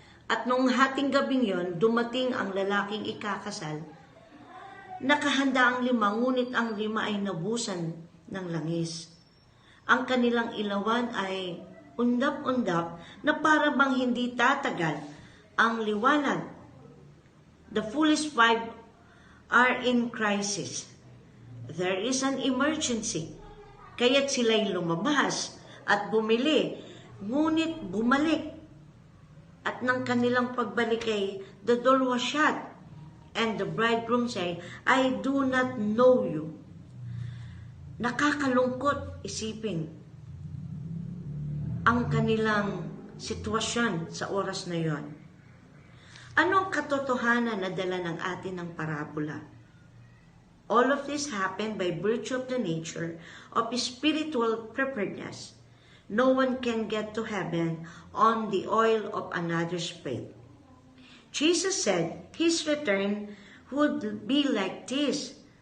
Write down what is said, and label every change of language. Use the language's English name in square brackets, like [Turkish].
[Filipino] At nung hating gabing yon, dumating ang lalaking ikakasal. Nakahanda ang 5, ngunit ang 5 ay nabusan ng langis. Ang kanilang ilawan ay undap-undap na para bang hindi tatagal ang liwanag. [English] The foolish 5 are in crisis. There is an emergency. [Filipino] Kaya't sila'y lumabas at bumili, ngunit bumalik. At ng kanilang pagbalik ay, [English] the door was shut, and the bridegroom said, I do not know you. [Filipino] Nakakalungkot isipin ang kanilang sitwasyon sa oras na yon. Ano ang katotohanan na dala ng atin ng parabola? [English] All of this happened by virtue of the nature of spiritual preparedness. No one can get to heaven on the oil of another's faith. Jesus said his return would be like this.